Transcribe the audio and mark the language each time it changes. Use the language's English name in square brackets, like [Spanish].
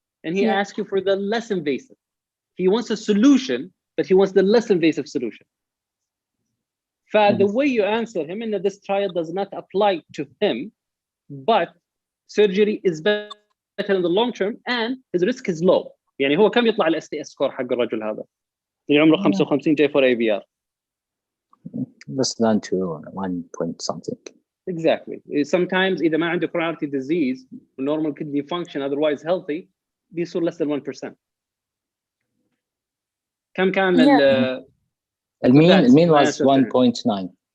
[English] And he asks you for the less invasive. He wants a solution, but he wants the less invasive solution. The way you answer him in that this trial does not apply to him, but surgery is better in the long term and his risk is low. [Arabic] يعني هو كم يطلع الاس تي اس سكور حق الرجل هذا اللي عمره 55 جاي فور اي في ار؟ [English] less than 1 point something. Exactly. Sometimes [Arabic] إذا ما عنده [English] coronary disease, normal kidney function, otherwise healthy, بيصير less than 1%. [Arabic] كم كان [English] The mean was 1.9.